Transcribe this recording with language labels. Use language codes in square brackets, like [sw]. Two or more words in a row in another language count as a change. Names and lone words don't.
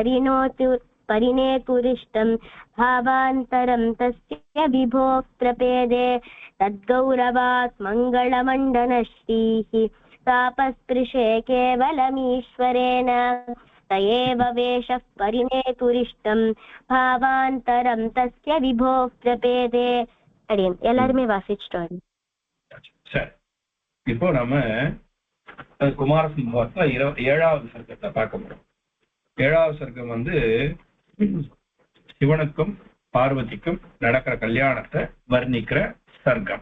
[sa] परिणेतुरिष्टं भावान्तरं तस्य विभोः प्रपेदे तद्गौरवात् मङ्गलमण्डलश्रीः तापस्पृशे केवलमीश्वरेण स एव वेशः परिणेतुरिष्टं भावान्तरं तस्य विभोः प्रपेदे. [ta] எல்லாருமே வாசிச்சிட்டோம். சரி, இப்போ நம்ம குமாரசம்பவத்துல 7வது சர்க்கத்தை பார்க்க போறோம். 7வது சர்க்கம் வந்து சிவனுக்கும் பார்வதிக்கும் நடக்கிற கல்யாணத்தை வர்ணிக்கிற சர்க்கம்.